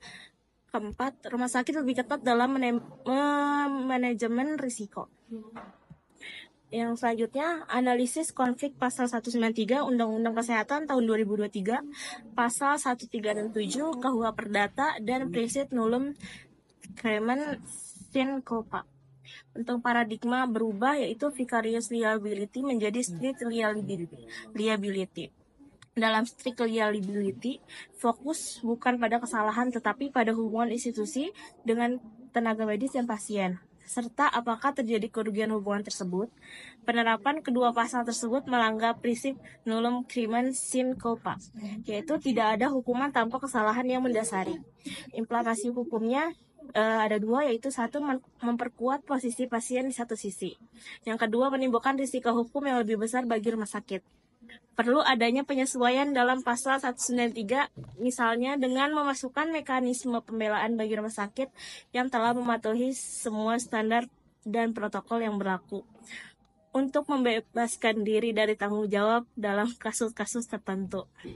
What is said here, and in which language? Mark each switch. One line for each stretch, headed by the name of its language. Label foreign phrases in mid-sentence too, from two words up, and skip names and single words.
Indonesian: Keempat, rumah sakit lebih ketat dalam manajemen risiko. Yang selanjutnya, analisis konflik pasal 193 Undang-Undang Kesehatan tahun 2023, pasal 13 dan 7 KUH Perdata, dan prinsip
Latin: nullum crimen sine culpa.
Indonesian: Untuk paradigma berubah, yaitu
English: vicarious liability
Indonesian: menjadi
English: strict liability.
Indonesian: Dalam
English: strict liability,
Indonesian: fokus bukan pada kesalahan tetapi pada hubungan institusi dengan tenaga medis dan pasien, serta apakah terjadi kerugian hubungan tersebut. Penerapan kedua pasal tersebut melanggar prinsip
Latin: nullum crimen sine culpa,
Indonesian: yaitu tidak ada hukuman tanpa kesalahan yang mendasari. Implementasi hukumnya ada 2, yaitu 1, memperkuat posisi pasien di satu sisi. Yang kedua, menimbulkan risiko hukum yang lebih besar bagi rumah sakit. Perlu adanya penyesuaian dalam pasal 193, misalnya dengan memasukkan mekanisme pembelaan bagi rumah sakit yang telah mematuhi semua standar dan protokol yang berlaku untuk membebaskan diri dari tanggung jawab dalam kasus-kasus tertentu.